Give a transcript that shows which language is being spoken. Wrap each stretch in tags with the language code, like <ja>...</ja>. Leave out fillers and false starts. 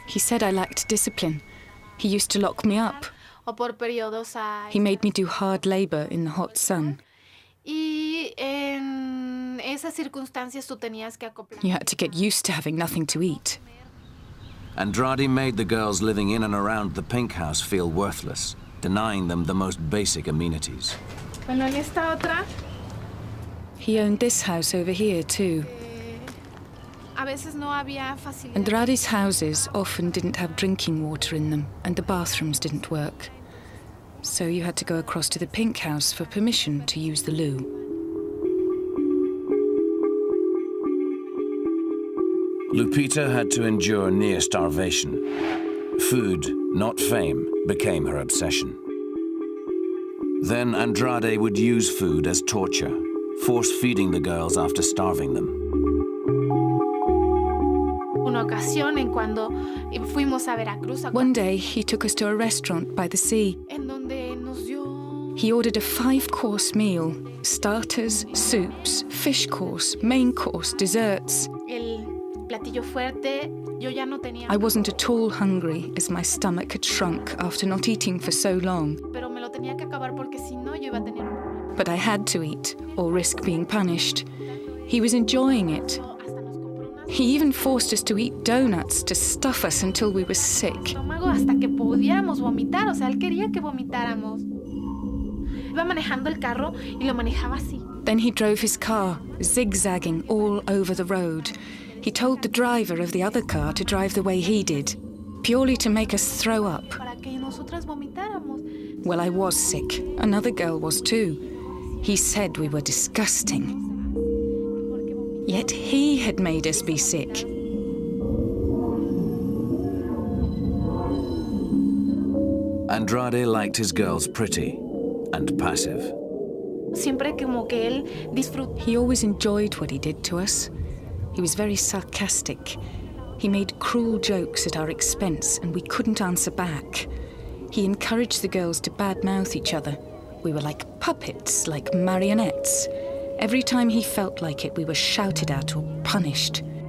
<en>He said I lacked discipline. He used to lock me up.</en> <es>O por periodos a...</es> <en>He made me do hard labor in the hot sun.</en> <es>Y en esas circunstancias tú tenías que acoplar.</es> <en>You had to get used to having nothing to eat. Andrade made the girls living in and around the Pink House feel worthless, denying them the most basic amenities.</en> <es>Bueno, en esta otra...</es> <en>He owned this house over here too.</en> <es>A veces no había facilidad.</es> <en>Andrade's houses often didn't have drinking water in them, and the bathrooms didn't work. So you had to go across to the Pink House for permission to use the loo. Lupita had to endure near starvation. Food, not fame, became her obsession. Then Andrade would use food as torture, force-feeding the girls after starving them.</en> <es>Una ocasión en cuando fuimos a Veracruz.</es> <en>One day, he took us to a restaurant by the sea.</en> <es>En donde nos dio...</es> <en>He ordered a 5-course meal. Starters, soups, fish course, main course, desserts.</en> <es>El platillo fuerte, yo ya no tenía...</es> <en>I wasn't at all hungry, as my stomach had shrunk after not eating for so long.</en> <es>Pero me lo tenía que acabar porque si no yo iba a tener un problema.</es> <en>But I had to eat, or risk being punished. He was enjoying it. He even forced us to eat donuts to stuff us until we were sick.</en> <es>Hasta que pudiéramos vomitar, o sea, él quería que vomitáramos. Iba manejando el carro y lo manejaba así.</es> <en>Then he drove his car, zigzagging all over the road. He told the driver of the other car to drive the way he did, purely to make us throw up.</en> <es>Para que nosotras vomitáramos.</es> <en>Well, I was sick. Another girl was too. He said we were disgusting. Yet he had made us be sick. Andrade liked his girls pretty and passive.</en> <es>Siempre como que él disfrutó.</es> <en>He always enjoyed what he did to us. He was very sarcastic. He made cruel jokes at our expense, and we couldn't answer back. He encouraged the girls to badmouth each other. We were like puppets, like marionettes. Every time he felt like it, we were shouted at or punished.</en>